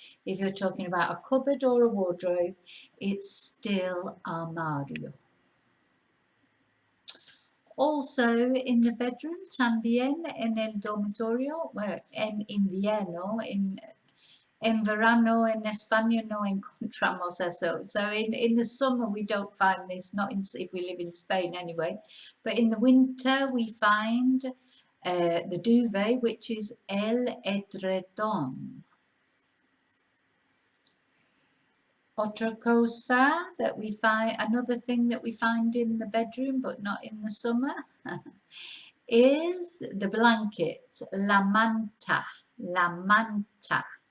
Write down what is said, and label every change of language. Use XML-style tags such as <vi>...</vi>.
<en>If you're talking about a cupboard or a wardrobe, it's still armario. Also in the bedroom,</en> <es>también en el dormitorio, well, en invierno, en verano, en España no encontramos eso.</es> <en>So in the summer we don't find this, not if we live in Spain anyway. But in the winter we find the duvet, which is el edredón.</en> <es>Otra cosa</es> <en>that we find, another thing that we find in the bedroom but not in the summer, is the blanket, la manta, la manta.</en>